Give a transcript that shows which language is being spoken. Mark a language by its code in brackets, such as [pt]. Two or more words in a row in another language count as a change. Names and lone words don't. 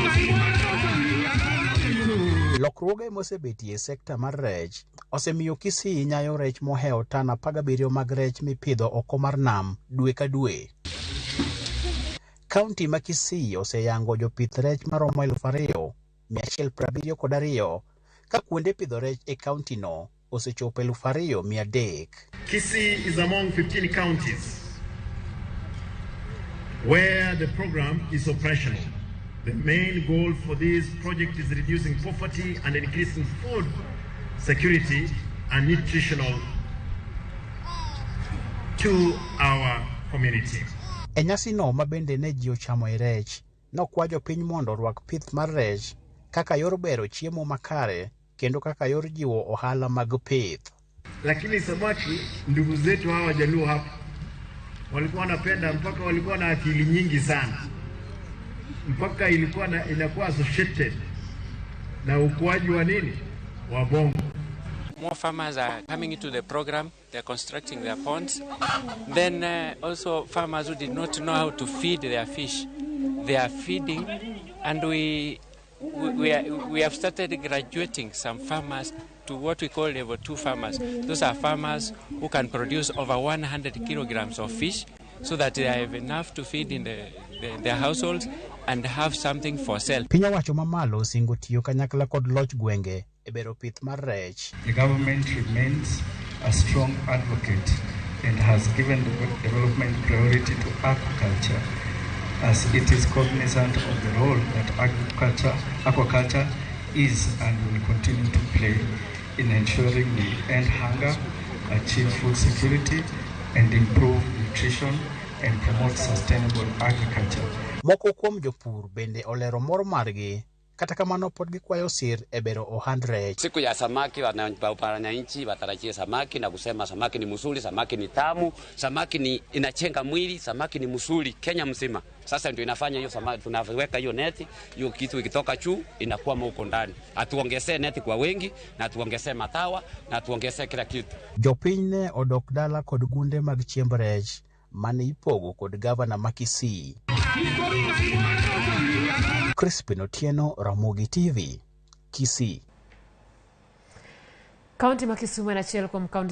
[luo] Lokruoge mosebetie e sekta mar rech osemiyo Kisii nyayo rech mohewo tana 17 mag rech mipidho oko mar nam dwe ka dwe. Kaunti ma Kisii oseyango jopith rech maromo 2,172 ka kuonde pidho rech e kaunti no osechopo 2,300. [en] Kisii is among 15 counties where the program is operational. The main goal for this project is reducing poverty and increasing food security and nutritional to our community. [luo] E nyasi no mabende ne ji ochamo e rech, nokwa jopiny mondo orwak pith mar rech kaka yor bero chiemo makare kendo kaka yor jiwo ohala mag pith. [sw] Lakini samaki ndugu zetu hawa Jaluo hapa walikuwa wanapenda mpaka walikuwa na akili nyingi sana. Mpaka inakuwa associated na ukuaji wa nini? Wa bongo. [en] More farmers are coming into the program, they're constructing their ponds. Then also farmers who did not know how to feed their fish, they are feeding, and we have started graduating some farmers to what we call level 2 farmers. Those are farmers who can produce over 100 kilograms of fish so that they have enough to feed in their households and have something for sale. [luo] Piny owacho mamalo singo tiyo kanyakla kod loch gwenge e bero pith mar rech. [en] The government remains a strong advocate and has given the development priority to aquaculture, as it is cognizant of the role that aquaculture is and will continue to play in ensuring we end hunger, achieve food security, and improve nutrition and promote sustainable agriculture. [luo] Moko kuom jopur bende olero mor margi kata kamano pod gikwayo sir e bero ohand rech. [sw] Siku ya samaki wananchi watarajie samaki na kusema samaki ni mzuri, samaki ni tamu, samaki ni inachenga mwili, samaki ni mzuri Kenya mzima. Sasa ndio inafanya hiyo samaki, tunaweka hiyo neti, hiyo kitu ikitoka juu inakuwa huko ndani. Atuongezee neti kwa wengi na tuongezee matawa na tuongezee kila kitu. [luo] Jopiny ne odok dala kod gunde mag chiemb rech mane ipogo kod gavana ma Kisii. Otieno, Ramogi TV, Kisii. Kaunti ma Kisumu en achiel kuom kaunti